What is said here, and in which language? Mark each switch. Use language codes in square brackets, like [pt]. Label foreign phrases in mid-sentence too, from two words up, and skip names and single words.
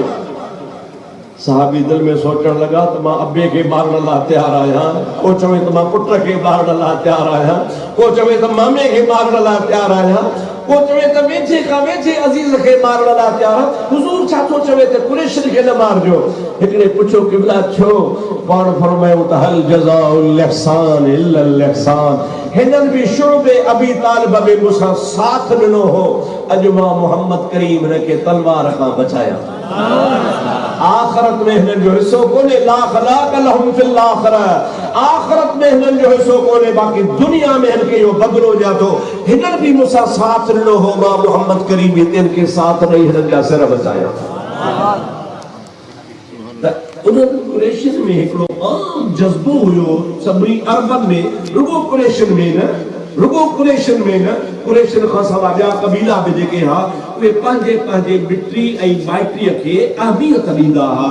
[sd] साहबी दिल में सोचण लॻा त मां अबे खे मारण लाइ तयारु आहियां, को चवे त मां पुट खे मारण लाइ तयारु आहियां, को चवे त मामे खे मारण लाइ तयारु आहियां, को चवे त वेझे खां वेझे अज़ीज़ खे मारण लाइ तयारु आहे। हुज़ूर छा थो चवे त कुरैशिन खे न मारिजो? हिकिड़े पुछो क़िबला छो? पाण फरमायो त [ar] هل جزاء الإحسان إلا الإحسان. [sd] हिननि बि शुअबे अबी तालिब में मूंसां साथ ॾिनो हो, अॼु मां मोहम्मद करीम हिन खे तलवार खां बचाया। आखिरत में हिननि जो हिस्सो कोन्हे, [ar] لا خلاق لهم في الآخرة, [sd] आखिरत में हिननि जो हिस्सो कोन्हे, बाक़ी दुनिया में हिन खे इहो बदिलो ॾियां थो। हिननि बि मूंसां साथ ॾिनो हो, मां मोहम्मद करीम हिननि खे साथ ॾेई हिननि जा सिर बचाया। उन्हनि कुरैशिन में हिकिड़ो आम जज़्बो हुयो, सभिनी अरबनि में, रुगो कुरैशिन में न, रुगो कुरैशिन में न, कुरैशिन खां सवाइ ॿिया कबीला बि जेके हा उहे पंहिंजे पंहिंजे मिट्री ऐं माइट्रीअ खे अहमियत ॾींदा हा।